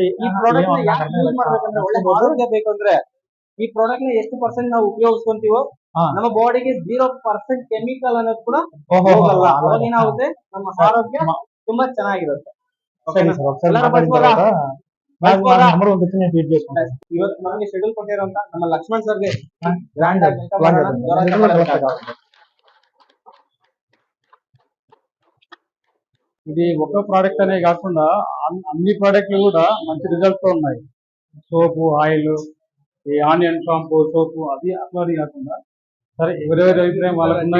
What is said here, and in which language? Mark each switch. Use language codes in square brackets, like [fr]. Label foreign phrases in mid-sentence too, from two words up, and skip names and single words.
[kn] ಈ ಪ್ರಾಡಕ್ಟ್ ನ ಯಾಕೆ ಯೂಸ್ ಮಾಡ್ಬೇಕಂದ್ರೆ ಒಳ್ಳೆ ಆರೋಗ್ಯ ಬೇಕಂದ್ರೆ ಈ ಪ್ರಾಡಕ್ಟ್ ನ ಎಷ್ಟು ಪರ್ಸೆಂಟ್ ನಾವು ಉಪಯೋಗಿಸ್ಕೊಂತೀವೋ ನಮ್ಮ ಬಾಡಿಗೆ 0% ಕೆಮಿಕಲ್ ಅನ್ನೋದು ಕೂಡ ಹೋಗಲ್ಲ. ಅವಾಗ ಏನಾಗುತ್ತೆ, ನಮ್ಮ ಆರೋಗ್ಯ ತುಂಬಾ ಚೆನ್ನಾಗಿರುತ್ತೆ. ಇವತ್ತು ನಮಗೆ ಶೆಡ್ಯೂಲ್ ಕೊಟ್ಟಿರುವಂತ ನಮ್ಮ ಲಕ್ಷ್ಮಣ್ ಸರ್ಗೆ ಗ್ರ್ಯಾಂಡ್ ಆಗಿ [te] ఇది ఒక ప్రోడక్ట్ అనే కాకుండా అన్ని ప్రోడక్ట్లు కూడా మంచి రిజల్ట్ తో ఉన్నాయి. సోపు, ఆయిల్, ఈ [en] onion shampoo, [te] సోపు అది అట్లా కాకుండా సరే ఎవరెవరి అభిప్రాయం వాళ్ళకు ఉన్నాయి.